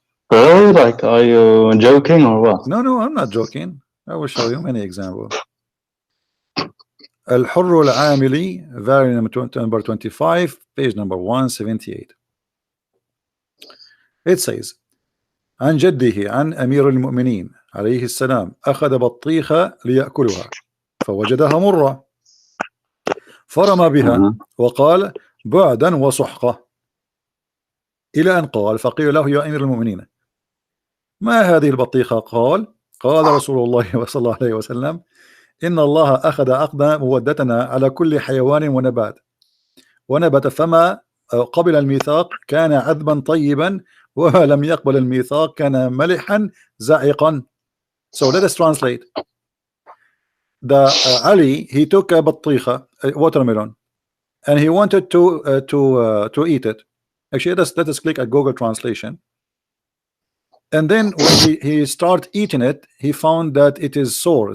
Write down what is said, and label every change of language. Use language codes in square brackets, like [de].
[en] Really? Like, are you joking or what? No, I'm not joking. I will show you many examples. الحر العاملي, variant number 25, page number 178. It says [ar] عن جده عن أمير المؤمنين عليه السلام أخذ بطيخة ليأكلها فوجدها مرة فرمى بها وقال بعدا وسحقة إلى أن قال فقيل له يا أمير المؤمنين ما هذه البطيخة؟ قال رسول الله صلى الله عليه وسلم إن الله أخذ عقد مودتنا على كل حيوان ونبت فما قبل الميثاق كان عذبا طيبا وما لم يقبل الميثاق كان ملحا زائقا. [en] So let us translate. The Ali, he took a بطيخة, a watermelon, and he wanted to eat it. Actually, let us click at Google Translation. And then when he started eating it, he found that it is sour.